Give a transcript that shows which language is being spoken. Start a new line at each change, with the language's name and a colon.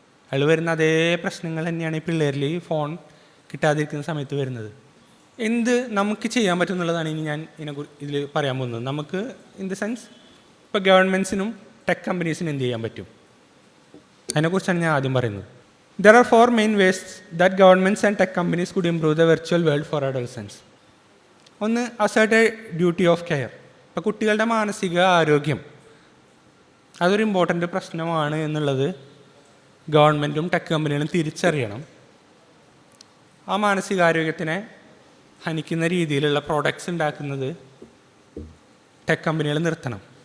Malayalam: അയാൾ വരുന്ന അതേ പ്രശ്നങ്ങൾ തന്നെയാണ് ഈ പിള്ളേരിൽ ഈ ഫോൺ കിട്ടാതിരിക്കുന്ന സമയത്ത് വരുന്നത്. എന്ത് നമുക്ക് ചെയ്യാൻ പറ്റും എന്നുള്ളതാണ് ഇനി ഞാൻ ഇതിൽ പറയാൻ പോകുന്നത്. നമുക്ക്
English: in the sense
Malayalam: ഇപ്പോൾ ഗവൺമെൻറ്റ്സിനും ടെക് കമ്പനീസിനും എന്ത് ചെയ്യാൻ പറ്റും, അതിനെക്കുറിച്ചാണ് ഞാൻ ആദ്യം പറയുന്നത്.
English: There are 4 main ways that governments and tech companies could improve the virtual world for adolescents.
Malayalam: ഒന്ന്,
English: assert a duty of care.
Malayalam: ഇപ്പോൾ കുട്ടികളുടെ മാനസിക ആരോഗ്യം അതൊരു ഇമ്പോർട്ടൻ്റ് പ്രശ്നമാണ് എന്നുള്ളത് ഗവൺമെൻറ്റും ടെക് കമ്പനികളും തിരിച്ചറിയണം. ആ മാനസികാരോഗ്യത്തിനെ ഹനിക്കുന്ന രീതിയിലുള്ള പ്രോഡക്ട്സ് ഉണ്ടാക്കുന്നത് ടെക് കമ്പനികൾ നിർത്തണം.